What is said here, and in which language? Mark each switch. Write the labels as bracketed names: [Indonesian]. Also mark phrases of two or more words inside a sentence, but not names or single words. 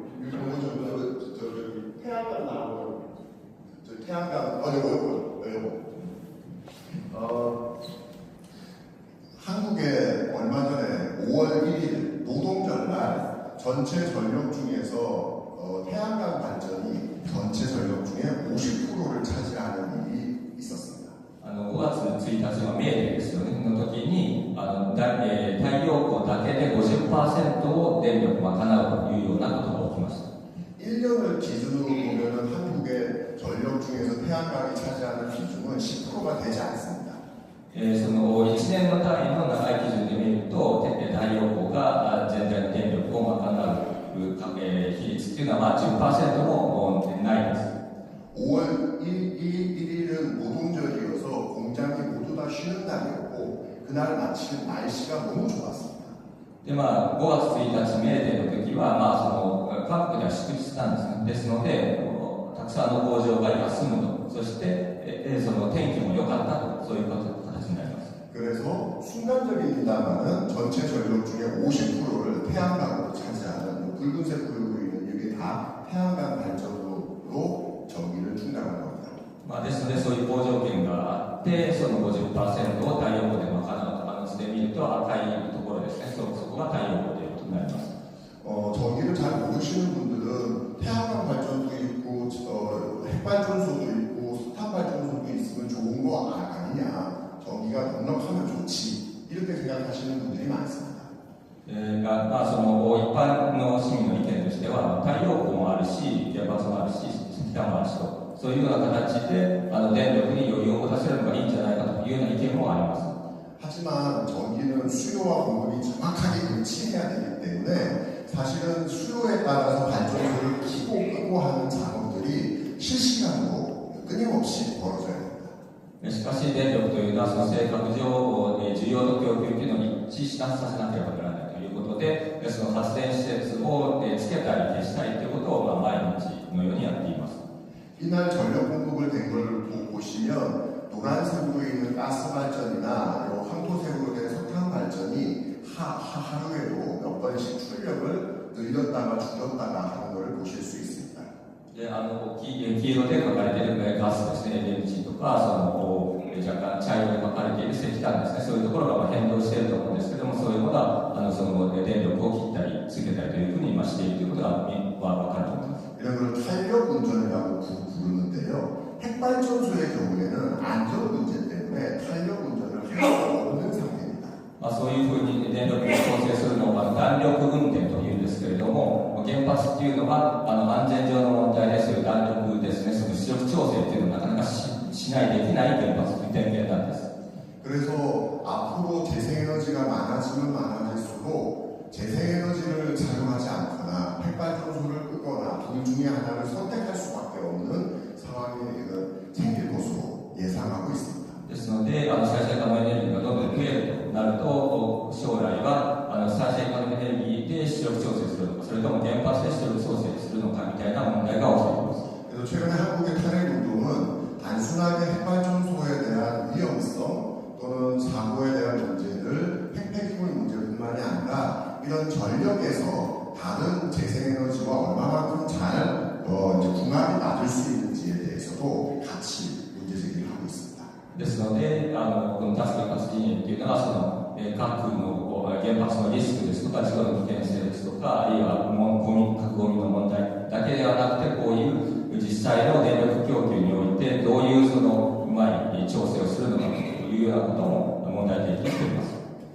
[Korean] 저기 태양광 나오는 저 태양광 요거 한국에 얼마 전에 5월 1일 노동절날 전체 전력 중에서 태양광 발전이 전체 전력 중에 50%를 차지하는 일이 있었습니다. [Japanese] 5 月1日はメーデーですよね。の時に太陽光だけで 50% を電力賄うというようなことが起きました。 [Korean] 1년을 기준으로 보면 한국의 전력 중에서 태양광이 차지하는 비중은 10%가 되지 않습니다. [Japanese] その1年の単位の長い基準で見ると、太陽光が全体の電力を賄う比率というのは10%もないです。 [Korean] 5월 1일은 노동절이어서 공장이 모두 다 쉬는 날이었고 그날 마침 날씨가 너무 좋았습니다. [Japanese] で5月1日メーデーの時は、韓国では祝日なんですね。ですので、たくさんの工場が休むと、そして、その天気も良かったと、そういう形になります。 [Korean] 그래서 순간적입니다만은 전체 전력 중에 50%를 태양광으로 차지하는 붉은색 그리고 있는 이게 다 태양광 발전으로 전기를 충당하는 겁니다. [Japanese] ですので、そういう好条件があって、その 50% を太陽光で賄うと図で見ると赤いところですね。そこが太陽光ということになります。 [Korean] 전기를 잘 모르시는 분들은 태양광 발전도 있고 핵발전소도 있고 석탄 발전소도 있으면 좋은 거 아니냐, 전기가 넉넉하면 좋지 이렇게 생각하시는 분들이 많습니다. [Japanese] その一般の市民の意見としては、太陽光もあるし、原発もあるし、石炭もあるしと、そういうような形で電力に余裕を持たせるのがいいんじゃないかというような意見もあります。 [Korean] 하지만 전기는 수요와 공급이 정확하게 일치해야 되기 때문에 사실은 수요에 따라서 발전소를 키고 끄고 하는 작업들이 실시간으로 끊임없이 벌어져야 됩니다. [Japanese] しかし電力というのはその性格上、需要と供給というのに一致させなければならないということで、その発電施設をつけたり消したりということを毎日のようにやっています。 [Korean] 이날 전력 공급을 된 걸 보시면 노란색으로 있는 가스 발전이나 황토색으로 된 석탄 발전이 하루에도 몇 번씩 출력을 늘렸다가 줄였다가 하는 걸 보실 수 있습니다. [Japanese] で黄色で書かれているガスですね、LNG とか、若干茶色で書かれている石炭ですね、そういうところが変動していると思うんですけども、そういうのがその電力を切ったりつけたりというふうに今しているということが分かると思います。 [Korean] 이런 걸 탄력 운전이라고 부르는데요. 핵발전소의 경우에는 안전 문제 때문에 탄력 운전을 할 수 없는 상태입니다. [Japanese] そういうふうに電力を調整するのを弾力運転というんですけれども、原発っていうのは安全上の問題でそういう弾力ですね、その出力調整っていうのをなかなかしないできない原発という点源なんです。 [Korean] 그래서 앞으로 재생에너지가 많아지면 많아질수록 재생에너지를 사용하지 않거나 핵발전소를 끄거나 둘 중에 하나를 선택할 수밖에 없는 상황이 생길 것으로 예상하고 있습니다. [Japanese] ですので、再生可能エネルギーがどんどん増えるとなると、将来は再生可能エネルギーで出力調整するのか、それとも原発で出力調整するのかみたいな問題が起きています。 [Korean] 그래서 최근에 한국의 탄핵 운동은 단순하게 핵발전소에 대한 위험성 또는 사고에 대한 문제를 핵폐기물 문제뿐만이 아니라 이런 전력에서 다른 재생에너지와 얼마만큼 잘 궁합이 맞을 수 있는지에 대해서도 같이 문제 제기를 하고 있습니다. [Japanese] ですので、この脱原発陣営というのは核の原発のリスクですとか、事故の危険性ですとか、あるいは核ゴミの問題だけではなくて、こういう実際の電力供給においてどういううまい調整をするのかというようなことも問題提起しています。